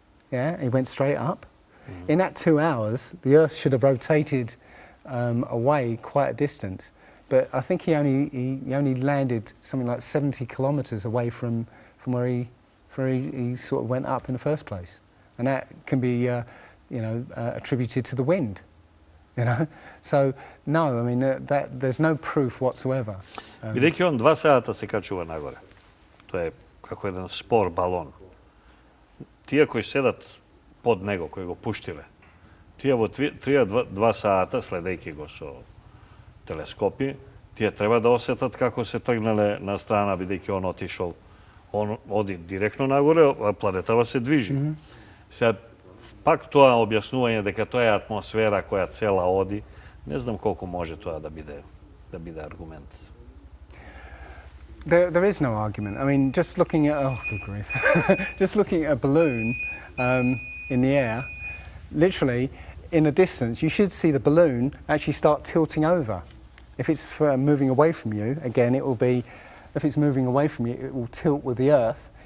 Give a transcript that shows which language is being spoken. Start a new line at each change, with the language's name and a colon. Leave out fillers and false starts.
English: Yeah, he went straight up. In that 2 hours, the Earth should have rotated away quite a distance, but I think he only landed something like 70 kilometers away from where he sort of went up in the first place, and that can be you know, attributed to the wind. You know, so no, I mean that there's no proof whatsoever.
Macedonian: Бидејќи он 2 сата се качува нагоре. Тоа е како еден спор балон. Тие кои седат под него, кои го пуштиле, тие во 2 сата, следејќи го со телескопи, тие треба да осетат како се тргнале на страна, бидејќи он отишол, он оди директно нагоре, а планетава се движи. Сега, пак тоа објаснување дека тоа е атмосфера која цела оди, не знам колку може тоа да биде аргумент.
English: There is no argument. I mean, just looking at good grief, just looking at a balloon in the air, literally in a distance, you should see the balloon actually start tilting over. If it's moving away from you, again, it will be. If it's moving away from you, it will tilt with the Earth.